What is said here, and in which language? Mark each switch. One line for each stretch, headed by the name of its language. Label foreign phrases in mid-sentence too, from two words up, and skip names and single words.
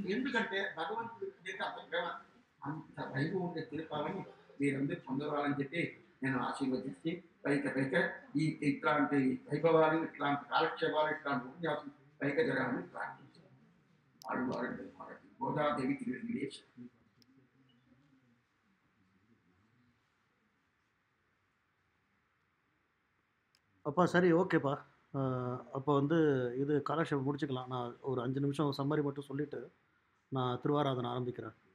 Telugu: ఎందుకంటే భగవంతుడి దగ్గర అంత ప్రేమ, అంత వైభవం ఉండే తిరుప్పావని మీరందరూ పొందవాలని చెప్పి నేను ఆశీర్వదించి పైక ఈ ఇట్లాంటి వైభవాలు, ఇట్లాంటి కాలక్షేపాలు, ఇట్లాంటి ఉపన్యాసం పైక జరగాలని ప్రార్థించాను. వాళ్ళు వాళ్ళకి గోదాదేవి తిరిగి
Tamil: அப்பா சரி ஓகேப்பா. அப்போ வந்து இது காலக்ஷேபம் முடிச்சுக்கலாம். நான் ஒரு 5 நிமிஷம் சம்மரி மட்டும் சொல்லிவிட்டு நான் திருவாராதனை ஆரம்பிக்கிறேன்.